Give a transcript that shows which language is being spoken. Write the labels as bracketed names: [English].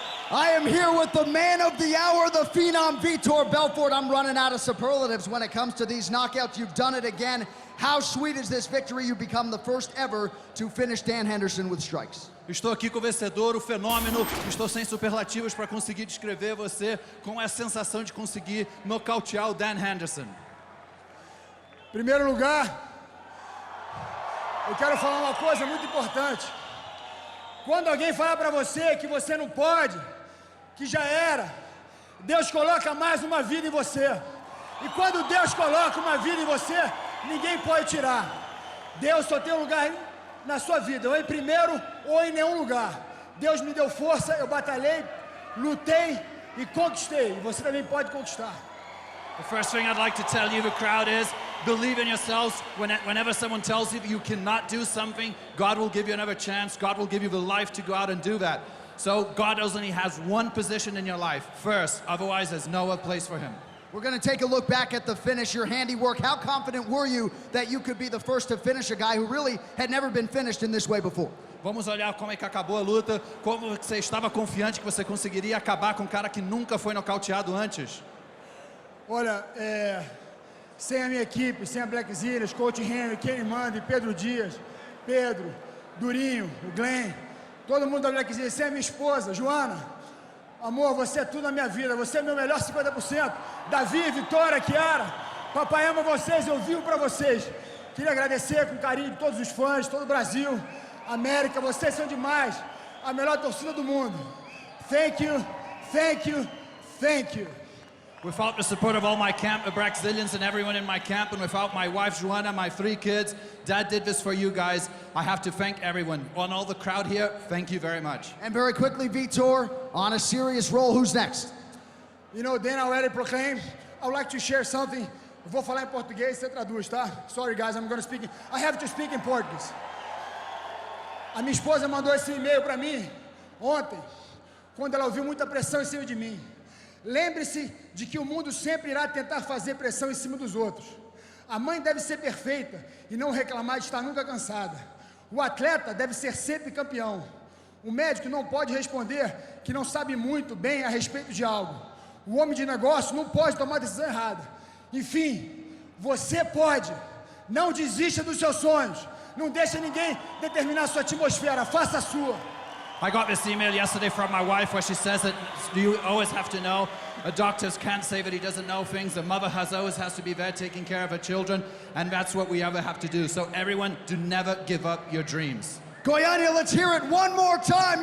[English] I am here with the man of the hour, the Phenom Vitor Belfort. I'm running out of superlatives when it comes to these knockouts. You've done it again. How sweet is this victory? You become the first ever to finish Dan Henderson with strikes. [Portuguese] Estou aqui com o vencedor, o fenômeno. Estou sem superlativos para conseguir descrever você com a sensação de conseguir nocautear o Dan Henderson. Em primeiro lugar, eu quero falar uma coisa muito importante. Quando alguém fala para você que você não pode, que já era. Deus coloca mais uma vida em você. E quando Deus coloca uma vida em você, ninguém pode tirar. Deus só tem um lugar na sua vida, ou em primeiro ou em nenhum lugar. Deus me deu força, eu batalhei, lutei e conquistei. E você também pode conquistar. [English] The first thing I'd like to tell you, the crowd, is believe in yourselves. Whenever someone tells you you cannot do something, God will give you another chance. God will give you the life to go out and do that. So God only has one position in your life, first. Otherwise, there's no other place for him. We're going to take a look back at the finish, your handiwork. How confident were you that you could be the first to finish a guy who really had never been finished in this way before? [Portuguese] Vamos olhar como é que acabou a luta, como você estava confiante que você conseguiria acabar com um cara que nunca foi nocauteado antes. Olha, sem a minha equipe, sem a Black Zillions, Coach Henry, Kenny Manda, Pedro Dias, Pedro, Durinho, o Glenn, todo mundo da Black Zillions, sem a minha esposa, Joana, amor, você é tudo na minha vida, você é meu melhor 50%, Davi, Vitória, Kiara, papai ama vocês, eu vivo pra vocês. Queria agradecer com carinho de todos os fãs, todo o Brasil, América, vocês são demais, a melhor torcida do mundo. [English] Thank you, thank you, thank you. Without the support of all my camp, the Brazilians and everyone in my camp, and without my wife, Joanna, my 3 kids, Dad did this for you guys. I have to thank everyone. On all the crowd here, thank you very much. And very quickly, Vitor, on a serious roll, who's next? You know, Dan already proclaimed. I would like to share something. [Portuguese] Eu vou falar em português, você traduz, tá? [English] Sorry, guys, I'm going to speak. I have to speak in Portuguese. [Portuguese] A minha esposa mandou esse e-mail para mim ontem, quando ela ouviu muita pressão em cima de mim. Lembre-se de que o mundo sempre irá tentar fazer pressão em cima dos outros. A mãe deve ser perfeita e não reclamar de estar nunca cansada. O atleta deve ser sempre campeão. O médico não pode responder que não sabe muito bem a respeito de algo. O homem de negócio não pode tomar decisão errada. Enfim, você pode. Não desista dos seus sonhos. Não deixe ninguém determinar a sua atmosfera. Faça a sua. [English] I got this email yesterday from my wife where she says that you always have to know. Doctors can't say that he doesn't know things. The mother always has to be there taking care of her children, and that's what we ever have to do. So everyone, do never give up your dreams. Goiânia, let's hear it one more time.